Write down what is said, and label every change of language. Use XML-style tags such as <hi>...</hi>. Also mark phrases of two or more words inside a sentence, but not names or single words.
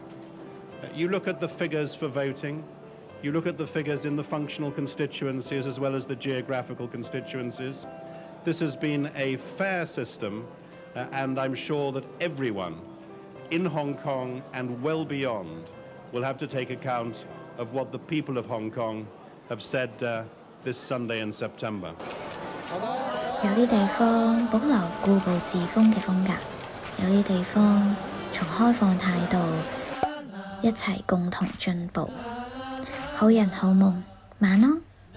<en>You look at the figures for voting, you look at the figures in the functional constituencies as well as the geographical constituencies. This has been a fair system, and I'm sure that everyone in Hong Kong and well beyond will have to take account of what the people of Hong Kong have said this Sunday in September.</en> <yue>有啲地方保留固步自封嘅風格，有啲地方從開放態度一齊共同進步。好人好夢，晚安。</yue>